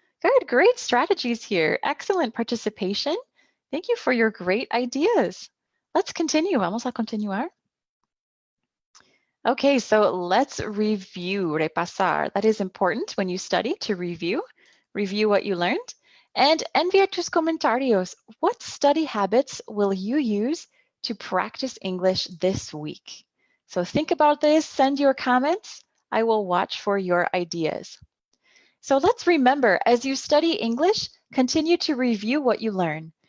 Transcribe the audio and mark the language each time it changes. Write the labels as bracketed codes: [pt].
[en] Good, great strategies here. Excellent participation. Thank you for your great ideas. Let's continue. [es] Vamos a continuar. [en] Okay, so let's review, repasar. That is important when you study, to review what you learned. And [es] envía tus comentarios. [en] What study habits will you use to practice English this week? So think about this, send your comments. I will watch for your ideas. So let's remember, as you study English, continue to review what you learn.